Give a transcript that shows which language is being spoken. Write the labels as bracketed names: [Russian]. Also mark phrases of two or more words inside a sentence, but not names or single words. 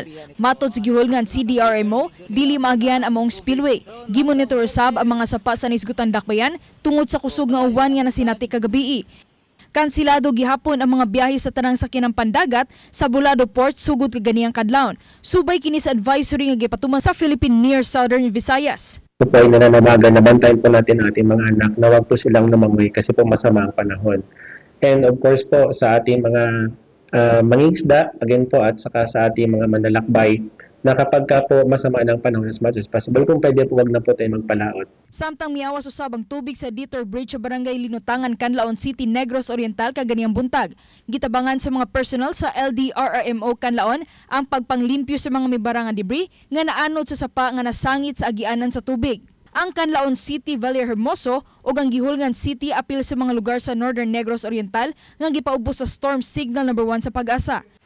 [Cebuano] Matod sa Gihulngan CDRMO, dili maagihan among spillway. Gimonitor sab ang mga sapa sa nisgutan dakbayan tungod sa kusog nga uwan nga nasinati kagabi. Kansilado gihapon ang mga biyahe sa tanang sakyanan pandagat sa Bulado Port sugod kaganiyang kadlawon. Subay kini sa advisory nga gipatuman sa Philippine Near Southern Visayas. [Filipino] Ito po ay nananawagan na bantayan po natin ang ating mga anak na huwag po silang lumangoy kasi po masama ang panahon. [English] And of course [Filipino] po sa ating mga mangingisda, again po, at saka sa ating mga manlalakbay, na kapag ka po masama ng panahon [English] as much as possible, [Filipino] kung pwede po wag na po tayo magpalaot. [Cebuano] Samtang miawas usab ang tubig sa Detour Bridge sa Barangay Linutangan, Canlaon City, Negros Oriental kaganiyang buntag. Gitabangan sa mga personal sa LDRRMO Canlaon ang pagpanglimpyo sa mga mibarang nga debris nga naanod sa sapa nga nasangit sa agianan sa tubig. Ang Canlaon City, Valle Hermoso ug ang Gihulngan City apil sa mga lugar sa Northern Negros Oriental nga gipaubos sa Storm Signal number 1 sa Pag-asa.